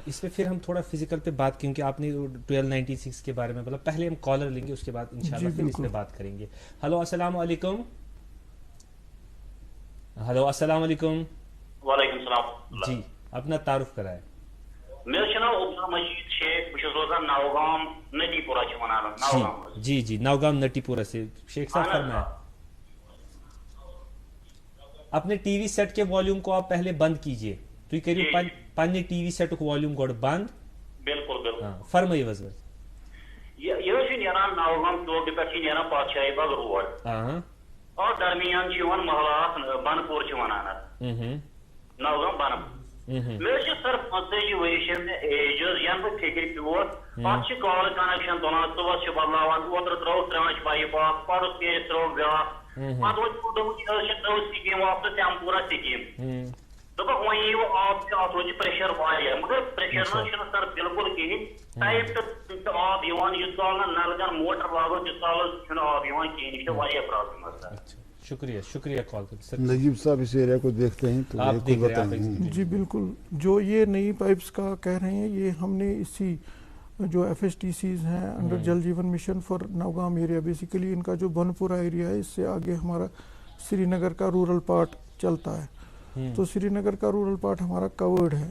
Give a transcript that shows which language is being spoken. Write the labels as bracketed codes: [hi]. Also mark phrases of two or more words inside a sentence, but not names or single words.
[hi] इस पे फिर हम थोड़ा फिजिकल पे बात, क्योंकि आपने 1296 के बारे में बोला, पहले हम कॉलर लेंगे, उसके बाद इंशाल्लाह फिर इस पे बात करेंगे। [ar] هيلو السلام عليكم. هيلو السلام عليكم. وعليكم السلام [hi] जी, अपना तारुफ कराएं। मेरा नाम अब्दुल मजीद शेख, [ks] बशुस रोजान नौगाम नटीपुरा छ वनान नौगाम। [hi] जी नौगाम नटीपुरा से शेख साहब फरमाएं। अपने [en] TV set [hi] के वॉल्यूम को आप पहले बंद कीजिए, [ks] तो करिए पन्ने टीवी सेट को वॉल्यूम गोड़ बंद। [hi] बिल्कुल फरमाइए वजह। [ks] ये नेरान नौगाम चौक पे नेरान पातशाही बाग रोड, और दरमियान महलात बनपुर वनान नौगाम बनपुर। मे सर 45 वरिश एज यन बह फिक्र प्योर पे [en] call connection [ks] तुलान सुबह बदलावान, ओतर त्रो त्रेच पाइप पर्स पे त्रो ब्या पे स्कीम वापस तम पूरा स्कीम दोप वो आब रोज प्रेशर मगर प्रेशर ना सर बिल्कुल कहें टाइम तो आब यूस नलगन मोटर लागो तीस आब कहें प्रॉब्लम। [hi] शुक्रिया कॉल करने। नजीब साहब इस एरिया को देखते हैं तो आप देख रहे हैं। जी बिल्कुल, जो ये नई पाइप्स का कह रहे हैं, ये हमने इसी जो FSTCs हैं [en] under Jal Jeevan Mission for Naugam area, [hi] बेसिकली इनका जो बनपुरा एरिया है, इससे आगे हमारा श्रीनगर का [en] rural part [hi] चलता है, तो श्रीनगर का [en] rural part [hi] हमारा कवर्ड है।